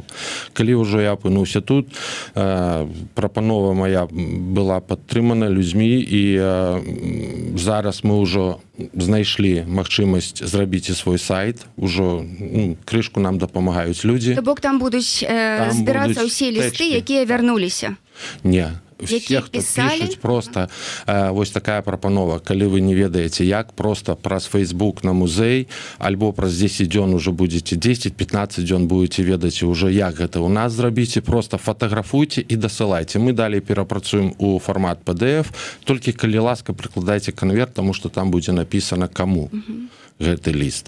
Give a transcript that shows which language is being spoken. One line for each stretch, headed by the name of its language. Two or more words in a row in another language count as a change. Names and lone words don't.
Belarusian: Калі ўжо я апынуўся тут, прапанова моя была падтрымана людзьмі, і зараз мы ўжо знайшлі магчымасць зрабіць і свой сайт. Ужо крышку нам дапамагаюць людзі. То бок там будуць збірацца ўсе лісты, якія вярнуліся? Не.
Ukrainian: Все, хто пишуть,
Belarusian: просто вось такая прапанова. Калі вы не ведаеце, як, просто праз Facebook на музей, альбо праз 10 дзён уже будете 10-15 дзён будете ведаць уже, як гэта у нас зрабіце, просто фотаграфуйте і дасылайце. Мы далей перапрацуем у фармат PDF, толькі калі ласка прыкладайце канверт, тому што там будзе напісана каму гэты ліст.